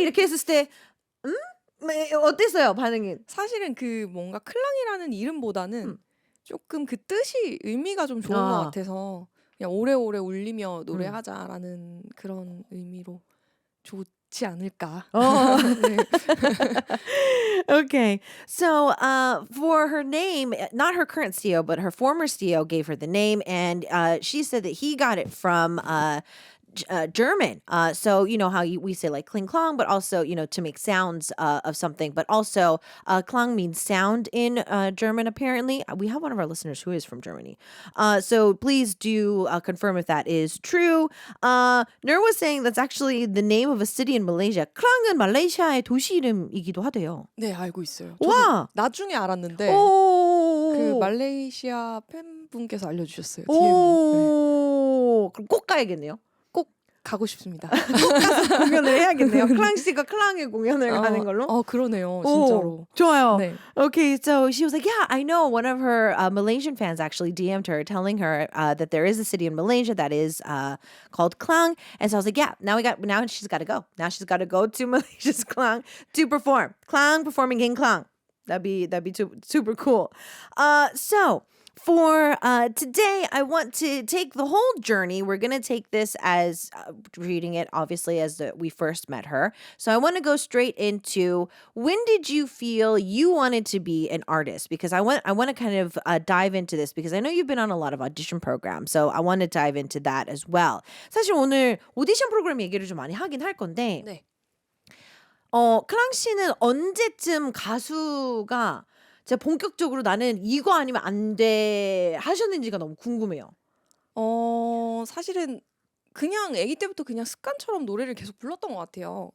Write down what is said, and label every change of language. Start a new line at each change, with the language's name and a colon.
Korean: 이렇게 했을 때 어땠어요? 반응이? 사실은 그 뭔가 클랑이라는 이름보다는 조금 그 뜻이 의미가 좀 좋은 것 같아서 그냥 오래오래 울리며 노래하자라는 그런 의미로 좋지 않을까. 네.
English: Okay. So for her name, not her current CEO, but her former CEO gave her the name, and she said that he got it from German. So you know how we say like kling klong, but also, you know, to make sounds of something, but also klang means sound in German, apparently. We have one of our listeners who is from Germany. So please do confirm if that is true. Nur was saying that's actually the name of a city in Malaysia.
Korean: 클랑은 말레이시아의 도시 이름이기도 하대요. 네, 알고 있어요. 와! 나중에 알았는데 그 말레이시아 팬분께서 알려주셨어요. 오, 그럼 꼭 가야겠네요. 가고 싶습니다. 꼭 가서 공연을 해야겠네요. 클랑 씨가 클랑의 공연을 가는 걸로. 그러네요. 진짜로. 좋아요. 네.
English: Okay, so she was like, yeah, I know. One of her Malaysian fans actually DM'd her telling her that there is a city in Malaysia that is called Klang. And so I was like, yeah, now she's got to go. Now she's got to go to Malaysia's Klang to perform. Klang performing in Klang. That'd be super cool. So for today, I want to take the whole journey. We're going to take this as reading it, obviously, as we first met her. So I want to go straight into, when did you feel you wanted to be an artist? Because I want to kind of dive into this, because I know you've been on a lot of audition programs. So I want to dive into that as well.
Korean: 사실 오늘 오디션 프로그램 얘기를 좀 많이 하긴 할 건데, 네. 클랑 씨는 언제쯤 가수가 진짜 본격적으로 나는 이거 아니면 안 돼 하셨는지가 너무 궁금해요. 사실은 그냥 아기 때부터 그냥 습관처럼 노래를 계속 불렀던 것 같아요.